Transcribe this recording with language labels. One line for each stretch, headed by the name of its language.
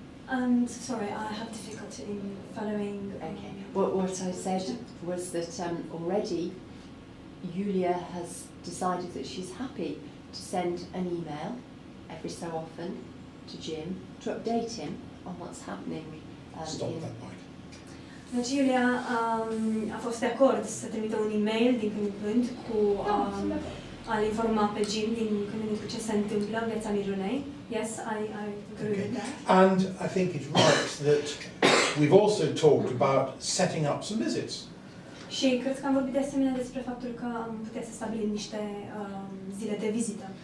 English: I'm sorry, I have difficulty in following. Okay. What I said was that already Yulia has decided that she's happy to send an email every so often to Jim to update him on what's happening. Stop that, Mike.
Romanian: Deci Iulia a fost de acord să trimită un e-mail din când în când cu a-l informa pe Jim din când în când cu ce se întâmplă în viața Mirunei.
English: Yes, I agree with that. And I think it's right that we've also talked about setting up some visits.
Romanian: Și cred că am vorbit de asemenea despre faptul că am putea să stabilim niște zile de vizită.